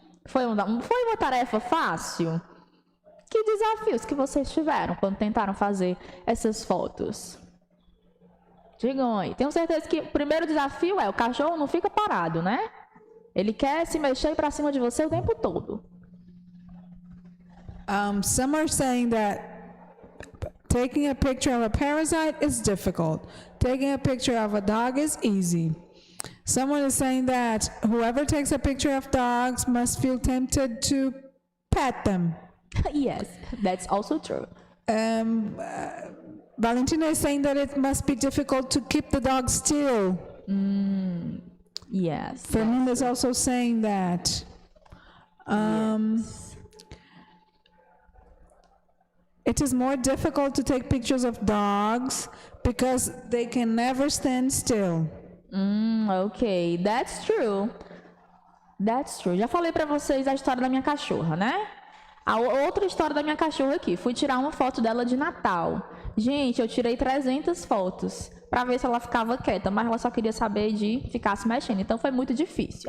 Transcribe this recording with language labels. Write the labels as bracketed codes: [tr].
[pt] Foi uma tarefa fácil? Que desafios que vocês tiveram quando tentaram fazer essas fotos? Digam aí. Tenho certeza que o primeiro desafio é o cachorro não fica parado, né? Ele quer se mexer para cima de você o tempo todo. [en] Some are saying that taking a picture of a parasite is difficult. Taking a picture of a dog is easy. Someone is saying that whoever takes a picture of dogs must feel tempted to pet them. Yes, that's also true. Valentina is saying that it must be difficult to keep the dog still. Yes. Fernanda is also saying that. Yes. It is more difficult to take pictures of dogs because they can never stand still. Ok, that's true. That's true. [pt] Já falei pra vocês a história da minha cachorra, né? A outra história da minha cachorra aqui. Fui tirar uma foto dela de Natal. Gente, eu tirei 300 fotos pra ver se ela ficava quieta, mas ela só queria saber de ficar se mexendo. Então foi muito difícil.